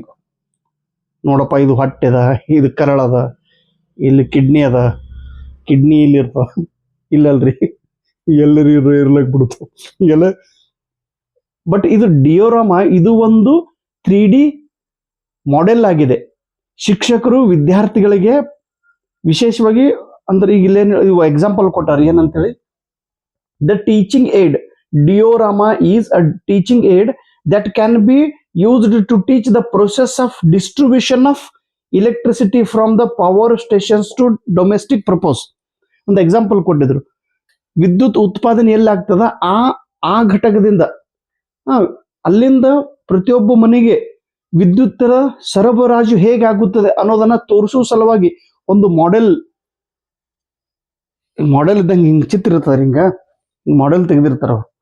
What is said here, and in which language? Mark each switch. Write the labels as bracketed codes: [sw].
[kn] ಹಿಂಗ ನೋಡಪ್ಪ, ಇದು ಹೊಟ್ಟೆ ಅದ, ಇದು ಕರಳದ, ಇಲ್ಲಿ ಕಿಡ್ನಿ ಅದ, ಕಿಡ್ನಿ ಇಲ್ಲಿ ಇರ್ತಾವ, ಇಲ್ಲಲ್ರಿ ಎಲ್ಲರೂ ಇರ್ಲಕ್ ಬಿಡುತ್ತ ಎಲ್ಲ. ಬಟ್ ಇದು ಡಿಯೋರಾಮ, ಇದು ಒಂದು 3D ಮಾಡೆಲ್ ಆಗಿದೆ. ಶಿಕ್ಷಕರು ವಿದ್ಯಾರ್ಥಿಗಳಿಗೆ ವಿಶೇಷವಾಗಿ ಅಂದ್ರೆ ಈಗ ಇಲ್ಲೇನು ಎಕ್ಸಾಂಪಲ್ ಕೊಟ್ಟಾರ ಏನಂತೇಳಿ, the teaching aid. [en] Diorama is a teaching aid that can be used to teach the process of distribution of electricity from the power stations to domestic purpose. [kn] ಒಂದು ಎಕ್ಸಾಂಪಲ್ ಕೊಟ್ಟಿದ್ರು, ವಿದ್ಯುತ್ ಉತ್ಪಾದನೆ ಎಲ್ಲಾಗ್ತದ ಆ ಘಟಕದಿಂದ ಅಲ್ಲಿಂದ ಪ್ರತಿಯೊಬ್ಬ ಮನೆಗೆ ವಿದ್ಯುತ್ತರ ಸರಬರಾಜು ಹೇಗಾಗುತ್ತದೆ ಅನ್ನೋದನ್ನ ತೋರಿಸುವ ಸಲುವಾಗಿ ಒಂದು ಮಾಡೆಲ್ ಇದ್ದಂಗೆ ಹಿಂಗ್ ಚಿತ್ರ ಇರ್ತಾರೆ, ಹಿಂಗ ಮಾಡೆಲ್ ತೆಗೆದಿರ್ತಾರ.